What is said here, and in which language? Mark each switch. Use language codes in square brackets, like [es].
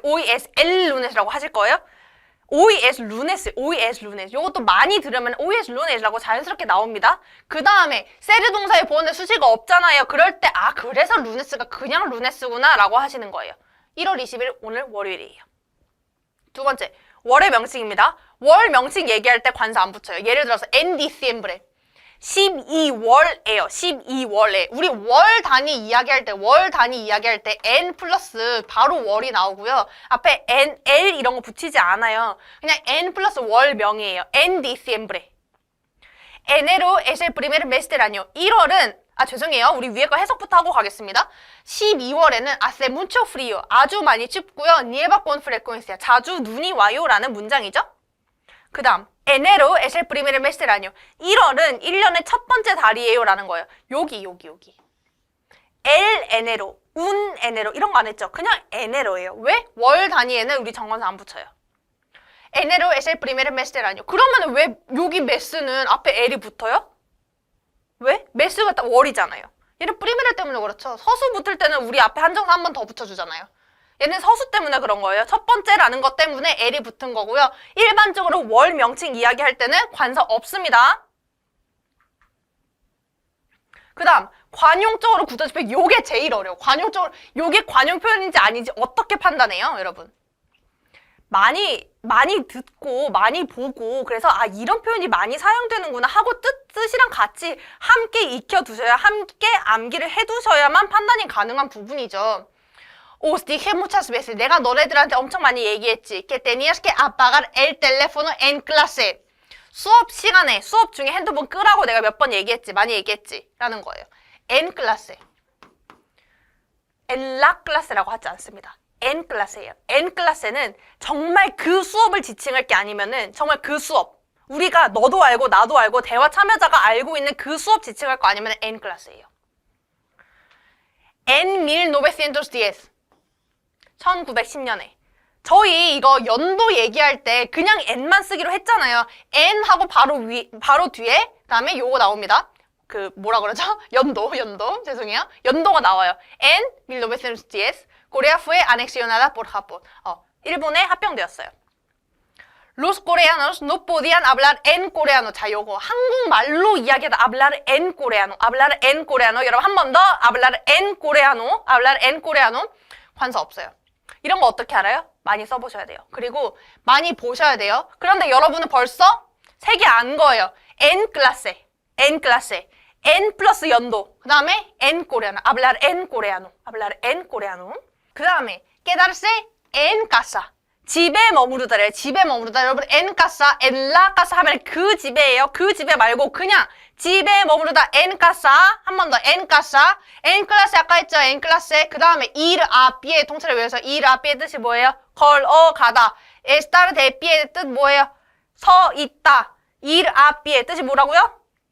[es] hoy es el lunes라고 [ko] 하실 거예요. [es] hoy es lunes, hoy es lunes. [ko] 요것도 많이 들으면 [es] hoy es lunes [ko] 라고 자연스럽게 나옵니다. 그 다음에 세르 동사의 보어인데 수식어 없잖아요. 그럴 때 아, 그래서 루네스가 그냥 루네스구나 라고 하시는 거예요. 1월 20일 오늘 월요일이에요. 두 번째, 월의 명칭입니다. 월 명칭 얘기할 때 관사 안 붙여요. 예를 들어서 [es] en diciembre. [ko] 12월에요. 12월에. 우리 월 단위 이야기할 때 n 플러스 바로 월이 나오고요. 앞에 n, l 이런 거 붙이지 않아요. 그냥 n 플러스 월명이에요. [es] en diciembre. enero es el primer mes del año. [ko] 1월은 죄송해요. 우리 위에 거 해석부터 하고 가겠습니다. [es] 12월에는 hace mucho frío. [ko] 아주 많이 춥고요. [es] nieva con frecuencia. [ko] 자주 눈이 와요. 라는 문장이죠. [es] 그 다음 enero es el primer mes del año. [ko] 1월은 1년의 첫 번째 달이에요. 라는 거예요. 여기. [es] el enero, un enero [ko] 이런 거 안 했죠. 그냥 enero예요. 왜? 월 단위에는 우리 정관사 안 붙여요. [es] enero es el primer mes del año. [ko] 그러면 왜 여기 mes는 앞에 l이 붙어요? 왜? 메스가 딱 월이잖아요. 얘는 프리메르 때문에 그렇죠. 서수 붙을 때는 우리 앞에 한정사 한 번 더 붙여주잖아요. 얘는 서수 때문에 그런 거예요. 첫 번째라는 것 때문에 L이 붙은 거고요. 일반적으로 월 명칭 이야기할 때는 관사 없습니다. 그 다음 관용적으로 굳어집혀. 요게 제일 어려워. 관용적으로 요게 관용 표현인지 아닌지 어떻게 판단해요, 여러분? 많이 듣고 많이 보고 그래서 아, 이런 표현이 많이 사용되는구나 하고 뜻이랑 같이 함께 익혀두셔야, 함께 암기를 해두셔야만 판단이 가능한 부분이죠. [es] Os dije muchas veces. [ko] 내가 너네들한테 엄청 많이 얘기했지. [es] Que tenías que apagar el teléfono en clase. [ko] 수업 시간에, 수업 중에 핸드폰 끄라고 내가 몇 번 얘기했지. 많이 얘기했지. 라는 거예요. [es] En clase. En la clase라고 [ko] 하지 않습니다. [es] en clase예요. en clase [ko] 는 정말 그 수업을 지칭할 게 아니면은 정말 그 수업. 우리가 너도 알고 나도 알고 대화 참여자가 알고 있는 그 수업 지칭할 거 아니면 [es] en clase [ko] 예요. [es] En 1910. 1910년에. [ko] 저희 이거 연도 얘기할 때 그냥 n만 쓰기로 했잖아요. n 하고 바로 뒤에 그다음에 요거 나옵니다. 그 뭐라 그러죠? 연도. 죄송해요. 연도가 나와요. [es] en 1910. Corea fue anexionada por Japón. [ko] 일본에 합병되었어요. [es] Los coreanos no podían hablar en coreano. [ko] 자, 요거 한국말로 이야기하다 [es] hablar en coreano. hablar en coreano. [ko] 여러분 한 번 더 [es] hablar en coreano. hablar en coreano. [ko] 관사 없어요. 이런 거 어떻게 알아요? 많이 써보셔야 돼요. 그리고 많이 보셔야 돼요. 그런데 여러분은 벌써 3개 안 거예요. [es] en clase, en clase, en 플러스 연도. [ko] 그 다음에 [es] en coreano. hablar en coreano. hablar en coreano. 그 다음에 quedarse en casa. [ko] 집에 머무르다래요. 집에 머무르다. 여러분 [es] en casa, en la casa [ko] 하면 그 집에예요. 그 집에 말고 그냥 집에 머무르다 [es] en casa. [ko] 한 번 더 en casa. [es] en clase [ko] 아까 했죠. [es] en clase. [ko] 그 다음에 [es] ir a pie [ko] 통째로 외워서 ir a pie 뜻이 뭐예요? 걸어가다. [es] estar de pie [ko] 뜻 뭐예요? 서 있다. [es] ir a pie [ko] 뜻이 뭐라고요?